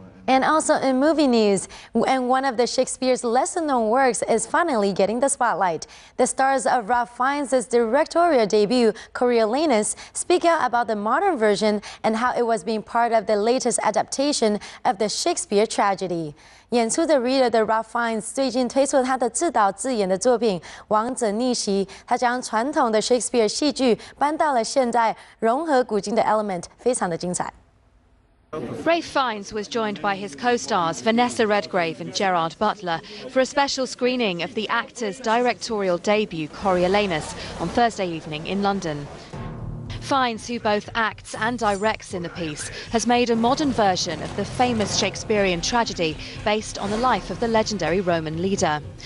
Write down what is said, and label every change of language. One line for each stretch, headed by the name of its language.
English: And also in movie news, and one of the Shakespeare's lesser-known works is finally getting the spotlight. The stars of Ralph Fiennes' directorial debut, Coriolanus, speak out about the modern version and how it was being part of the latest adaptation of the Shakespeare tragedy.
Chinese: 演出的 Reader 的 Ralph Fiennes 最近推出他的自导自演的作品《王者逆袭》，他将传统的 Shakespeare 戏剧搬到了现代，融合古今的 element， 非常的精彩。
English: Ralph Fiennes was joined by his co-stars Vanessa Redgrave and Gerard Butler for a special screening of the actor's directorial debut Coriolanus on Thursday evening in London. Fiennes, who both acts and directs in the piece, has made a modern version of the famous Shakespearean tragedy based on the life of the legendary Roman leader.